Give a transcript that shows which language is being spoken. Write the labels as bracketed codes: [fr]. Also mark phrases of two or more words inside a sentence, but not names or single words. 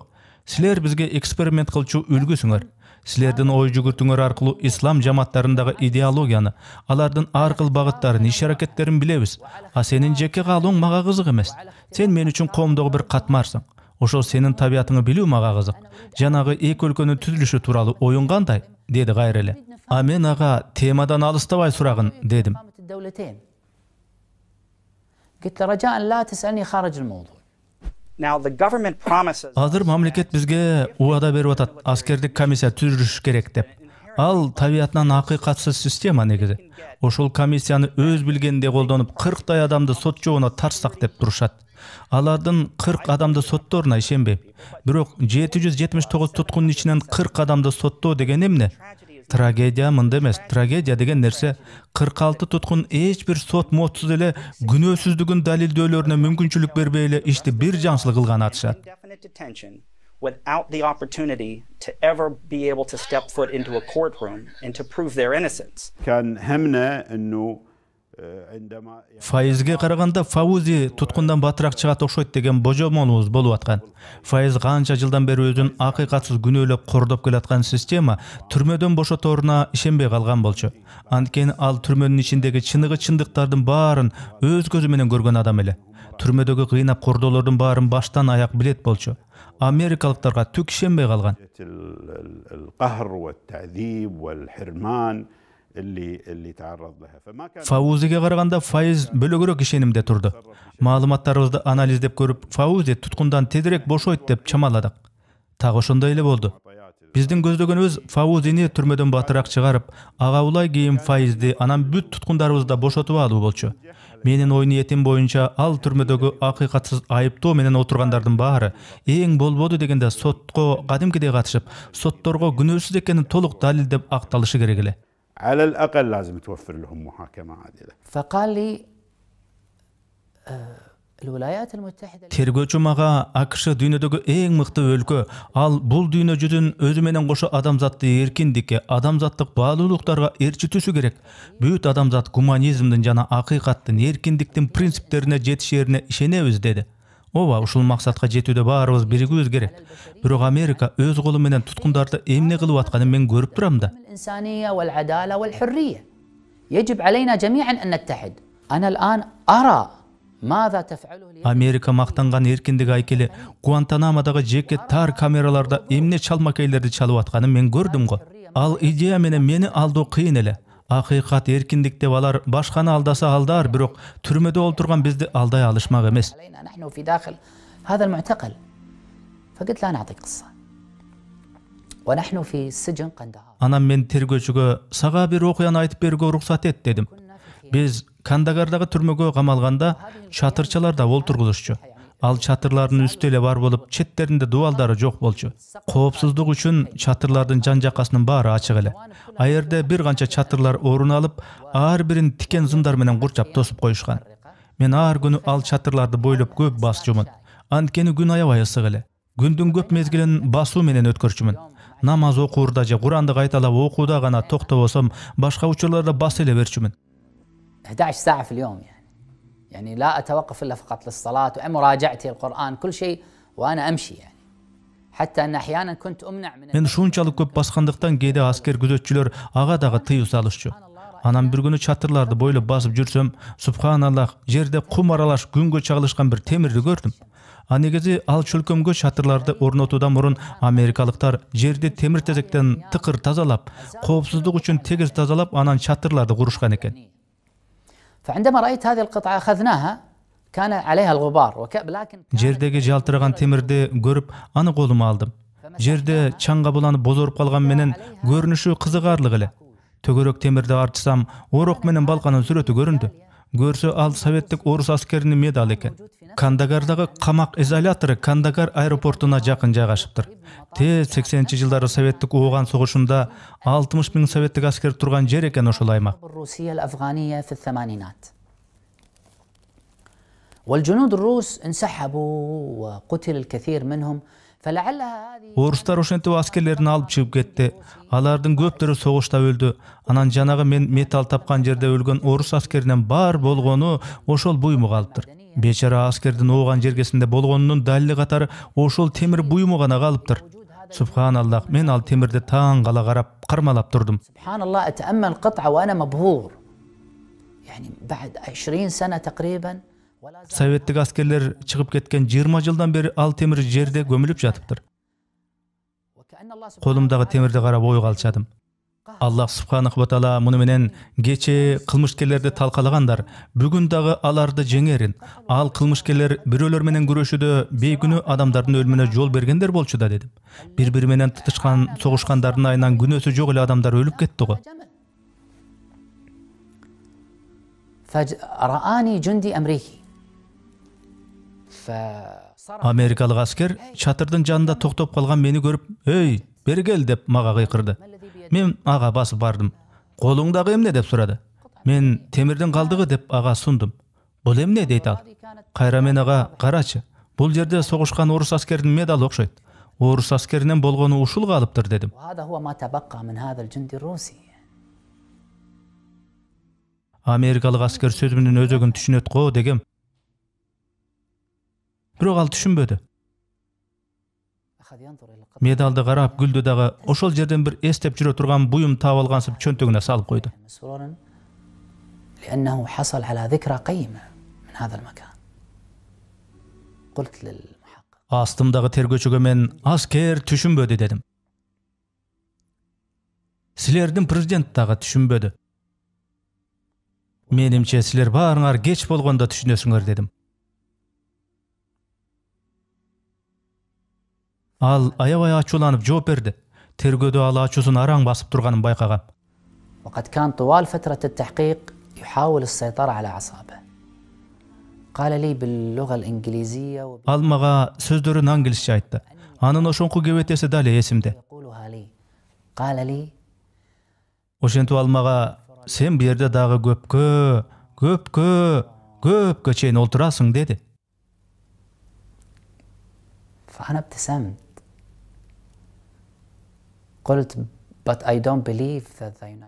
[ky] Силер бизге эксперимент кылчу үлгүсүңөр. Силердин ой жүгүртүүңөр аркылуу ислам жамааттарындагы идеологияны, алардын ар кыл багыттарын, иш-аракеттерин билебиз. А сенин жеке каалооң мага кызык эмес. Сен мен үчүн коомдогу бир катмарсың. Ошол сенин табиятыңы билүү мага кызык. Жанагы эки өлкөнүн түзүлүшү тууралуу оюң кандай? Деди кайра эле. А мен ага темадан алыстабай сурагын дедим. [ar] قلت له رجاء لا تسألني خارج الموضوع. [ky] Азыр мамлекет бизге уада берип атат, аскердик комиссия түзүлүш керек деп. Ал табиятынан акыйкатсыз система негизи. Ошол комиссияны өз билгенде колдонуп 40 адамды сот жобуна тарсак деп турушат. Алардын 40 адамды соттооруна ишенбейм. Бирок 779 туткундун ичинен 40 адамды соттоо деген эмне? Трагедия мында эмес. Трагедия деген нерсе 46 туткун эч бир сот модсуз эле күнөөсүздүгүн далилдөөлөрүнө мүмкүнчүлүк бербей эле ишти бир жаңсыл кылган атышат. [en] Without the opportunity to ever be able to step foot into a courtroom and to prove their innocence. [ar] كان همنا انه عندما [ky] Фаизге караганда Фаузи туткундан батыраак чыгат окшойт деген божомолубуз болуп аткан. Фаиз канча жылдан бери өзүн акыйкатсыз күнөөлөп кордоп келаткан система түрмөдөн бошотооруна ишенбей калган болчу. Анткени ал түрмөнүн ичиндеги чындыктардын баарын өз көзү менен көргөн адам эле. Түрмөдөгү кыйнап кордоолордун баарын баштан аяк билет болчу. Америкалыктарга түк ишенбей калган. [ar] القهر والتعذيب والحرمان اللي تعرض لها فما كان [ky] Фаузиге караганда Фаиз бөлөгөрөөк ишенимде турду. Маалыматтарыбызды анализдеп көрүп, Фаузи туткундан тезирээк бошойт деп чамаладык. Так ошондой эле болду. Биздин көздөгөнүбүз Фаузини түрмөдөн батыраак чыгарып, ага улай кийин Фаизди анан бүт туткундарыбызды бошотуп алуу болчу. Менин ой ниетим боюнча ал түрмөдөгү акыйкатсыз айыптоо менен отургандардын баары эң болбоду дегенде сотко кадимкидей катышып, сотторго күнөөсүз экенин толук далилдеп акталышы керек эле. [ar] على الأقل لازم توفر لهم محاكمة عادلة. فقال لي الولايات المتحدة. [ky] Тергөөчү мага АКШ дүйнөдөгү эң мыкты өлкө, ал бул дүйнө жүзүн өзү менен кошо адамзатты эркиндикке, адамзаттык баалуулуктарга ээрчитүүсү керек. Бүт адамзат гуманизмдин жана акыйкаттын, эркиндиктин принциптерине жетишерине ишенебиз деди. Ооба, ушул максатка жетүүдө баарыбыз биригүүбүз керек. Бирок Америка өз колу менен туткундарды эмне кылып атканын мен көрүп турам да. [ar] الإنسانية والعدالة والحرية. يجب علينا جميعا أن نتحد. أنا الآن أرى ماذا تفعله اليوم. [ky] Америка мактанган эркиндик айкели Гуантанамодагы жеке тар камераларда эмне чалмакейлерди чалып атканын мен көрдүм го. Ал идея менен мени алдоо кыйын эле. Акыйкат эркиндик деп алар башканы алдаса алдар, бирок түрмөдө олтурган бизди алдай алышмак эмес. [ar] نحن في داخل هذا المعتقل. فقلت لا نعطيك قصة. ونحن في سجن قندهار. [ky] Анан мен тергөөчүгө сага бир окуяны айтып берүүгө уруксат эт дедим. Биз Кандагардагы түрмөгө камалганда чатырчаларда олтургузушчу. Ал чатырлардын үстү эле бар болуп, четтеринде дубалдары жок болчу. Коопсуздук үчүн чатырлардын жан жакасынын баары ачык эле. А жерде бир канча чатырлар орун алып, ар бирин тикен зындар менен курчап тосуп коюшкан. Мен ар күнү ал чатырларды бойлоп көп басчумун. Анткени күн аябай ысык эле. Күндүн көп мезгилин басуу менен өткөрчүмүн. Намаз окуурда же Куранды кайталап окууда гана токтобосом, башка учурларда бас эле берчүмүн. [ar] 11 ساعة في اليوم يعني لا أتوقف إلا فقط للصلاة ومراجعتي القرآن كل شيء وأنا أمشي يعني حتى أن أحيانا كنت أمنع من. [ky] Мен ушунчалык көп баскандыктан кээде аскер күзөтчүлөр ага дагы тыюу салышчу. Анан бир күнү чатырларды бойлоп басып жүрсөм, субханаллах, жерде кум аралаш күнгө чагылышкан бир темирди көрдүм. А негизи ал чөлкөмгө чатырларды орнотуудан мурун америкалыктар жерди темир тезектен тыкыр тазалап, коопсуздук үчүн тегиз тазалап, анан чатырларды курушкан экен. [ar] فعندما رأيت هذه القطعة أخذناها كان عليها الغبار ولكن [ky] Жердеги жалтыраган темирди көрүп, аны колума алдым. Жерде чаңга буланып бозоруп калган менен көрүнүшү кызыгарлык эле. Төгөрөк темирди артсам, орок менен балканын сүрөтү көрүндү. Көрсө ал советтик орус аскеринин медалы экен. Кандагардагы камак изолятору Кандагар аэропортуна жакын жайгашыптыр. Тез 80-жылдары советтик ооган согушунда 60 000 советтик аскер турган жер экен ошол аймак. [ar] الروسية الأفغانية في الثمانينات والجنود الروس انسحبوا وقتل الكثير منهم فلعلها هذه [ky] Орустар ошентип аскерлерин алып чыгып кетти. Алардын көптөрү согушта өлдү. Анан жанагы мен металл тапкан жерде өлгөн орус аскеринен бар болгону ошол буюму калыптыр. Бечара аскердин ооган жергесинде болгонунун далили катары ошол темир буюму гана калыптыр. Субханаллах, мен ал темирди таң кала карап кармалап турдум. [ar] سبحان الله أتأمل قطعة وأنا مبهور يعني بعد 20 سنة تقريبا ولا زال [ky] Советтик аскерлер чыгып кеткен 20 жылдан бери ал темир жерде көмүлүп жатыптыр. [ar] وكأن الله سبحانه [ky] Колумдагы темирди карап ой калчадым. [ar] الله سبحانه وتعالى [ky] муну менен кече кылмышкерлерди талкалагандар, бүгүн дагы аларды жеңерин. Ал кылмышкерлер бирөөлөр менен күрөшүүдө бейкүнөө адамдардын өлүмүнө жол бергендер болчу да дедим. Бири-бири менен тытышкан, согушкандардын айынан күнөөсү жок эле адамдар өлүп кетти го. [ar] فرآني جندي أمريكي فصرخ [ky] Америкалык аскер чатырдын жанында токтоп калган мени көрүп, "Эй, бери кел" деп мага кыйкырды. Мен ага басып бардым. "Колуңдагы эмне?" деп сурады. Мен "Темирдин калдыгы" деп ага сундум. "Бул эмне?" дейт ал. Кайра мен ага "Карачы, бул жерде согушкан орус аскеринин медалы окшойт. Орус аскеринен болгону ушул калыптыр" дедим. [ar] وهذا هو ما تبقى من هذا الجندي الروسي [ky] Америкалык аскер сөзүмдүн өзөгүн түшүнөт го дегем. Бирок ал түшүнбөдү. [ar] أخذ ينظر إلى القطعة [ky] Медалды карап күлдү дагы ошол жерден бир эстеп жүрө турган буюм таап алгансып чөнтөгүнө салып койду. [ar] مسرورا لأنه حصل على ذكرى قيمة من هذا المكان قلت للمحقق [ky] Астымдагы тергөөчүгө мен "Аскер түшүнбөдү" дедим. Силердин президент дагы түшүнбөдү. Менимче силер баарыңар кеч болгондо түшүнөсүңөр дедим. Ал аябай ачууланып жооп берди. Тергөөдө ал ачуусун араң басып турганын байкагам. [ar] وقد كان طوال فترة التحقيق يحاول السيطرة على أعصابه قال لي باللغة الإنجليزية [ky] Ал мага сөздөрүн англисче айтты. Анын ошоңку кебетеси дали эсимде. [ar] ويقولها لي قال لي [ky] Ошентип ал мага "Сен бу жерде дагы көпкө чейин олтурасың" деди. [ar] فأنا ابتسمت قلت [en] but I don't believe that the United